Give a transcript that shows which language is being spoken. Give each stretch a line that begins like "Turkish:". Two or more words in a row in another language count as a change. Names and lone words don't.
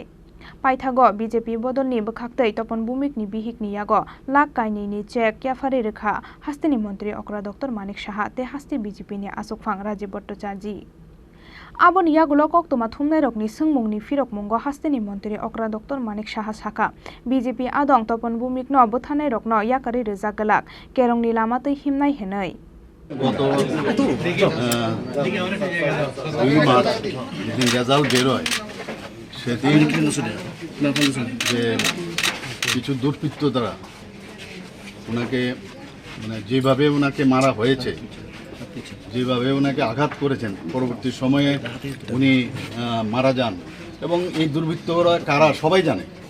Kok Borok: Paithago BJP bodolni bakhaktei Topon Bhumikni bihikni yago lakh kaini ni check kyafari rekha hasteni mantri Okra Dr. Manik Saha te hasti BJP ni asukphang Rajiv Bhattacharjee. Aboni yagulo koktoma thumnai rokni sungmungni firok mungo hasteni mantri Okra Dr. Manik Saha saka BJP adong Topon Bhumik no bothanai rokno yakari rejak galak kerongni lama tei himnai henai.
Bangla: গত 2 মার্চ যেদিন রেজাল্ট বেরোয় সেদিন যে কিছু দুর্বৃত্ত দ্বারা ওনাকে যেভাবে ওনাকে মারা হয়েছে, যেভাবে ওনাকে আঘাত করেছেন, পরবর্তী সময়ে উনি মারা যান এবং এই দুর্বৃত্তরা কারা সবাই জানে,